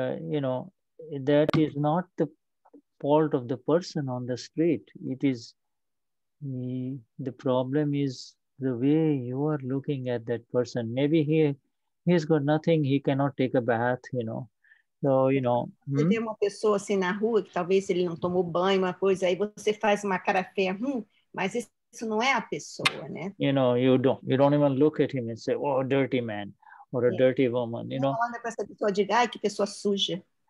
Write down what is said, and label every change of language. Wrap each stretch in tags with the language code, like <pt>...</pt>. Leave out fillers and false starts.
<en>That is not the fault of the person on the street. It is the problem is the way you are looking at that person. Maybe he's got nothing, he cannot take a bath, So,</en> <pt>Você vê uma pessoa assim na rua, que talvez ele não tomou banho, uma coisa, aí você faz uma cara feia, mas isso não é a pessoa, né?</pt> <en>You don't even look at him and say, oh, dirty man, or a dirty woman,</en> <pt>Não olha para essa pessoa e diga, ai, que pessoa suja.</pt>